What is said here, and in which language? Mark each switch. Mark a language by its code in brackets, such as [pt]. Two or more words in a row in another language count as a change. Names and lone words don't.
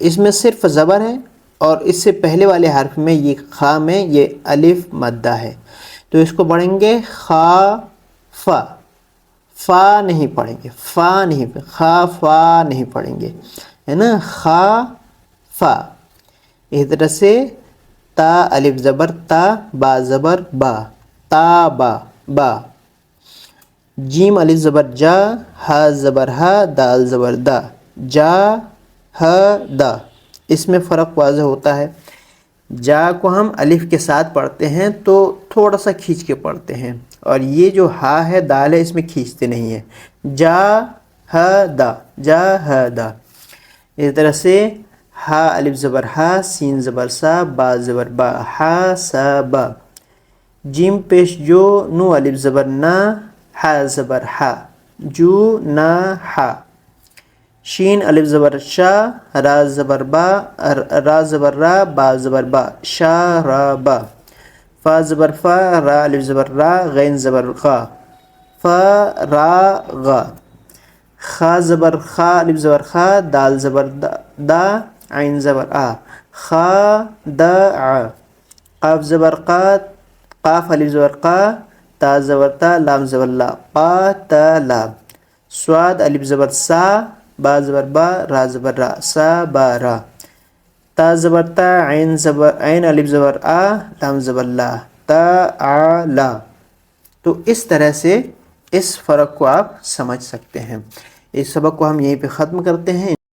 [ur] اس میں صرف زبر ہے اور اس سے پہلے والے حرف میں یہ خا میں یہ الف مدہ ہے، تو اس کو پڑھیں گے خا فا، فا نہیں پڑھیں گے، فا نہیں، خا فا نہیں پڑھیں گے، ہے نا، خا فا۔ اس طرح سے تا الف زبر تا، با زبر با، تا با با۔ جیم الف زبر جا، ہا زبر ہا، دال زبر دا، جا ہا دا۔ اس میں فرق واضح ہوتا ہے، جا کو ہم الف کے ساتھ پڑھتے ہیں تو تھوڑا سا کھینچ کے پڑھتے ہیں، اور یہ جو ہا ہے دال ہے اس میں کھینچتے نہیں ہیں، جا ہا دا، جا ہا دا۔ اس طرح سے ہا الف زبر ہا، سین زبر سا، با زبر با، ہا سا با۔ جیم پیش جو، نو الف زبر نا، ہا زبر ہا، جو نا ہا۔ شین الف زبر شا، را زبر با، را زبر را، با زبر با، شا را با۔ فا زبر فا، را الف زبر را، غین زبر غا، فا را غا۔ خا زبر خا، الف زبر خا، دال زبر دا، عین زبر آ، خا دا ع۔ قاف زبر قا، قاف الف زبر قا، تا زبر تا، لام زبر لا، قا تا لا۔ صاد الف زبر سا، با زبر با، را زبر را، سا با را۔ تا زبر تا، عین الف زبر آ، لام زبر لا، تا آ لا۔ تو اس طرح سے اس فرق کو آپ سمجھ سکتے ہیں۔ اس سبق کو ہم یہیں پہ ختم کرتے ہیں۔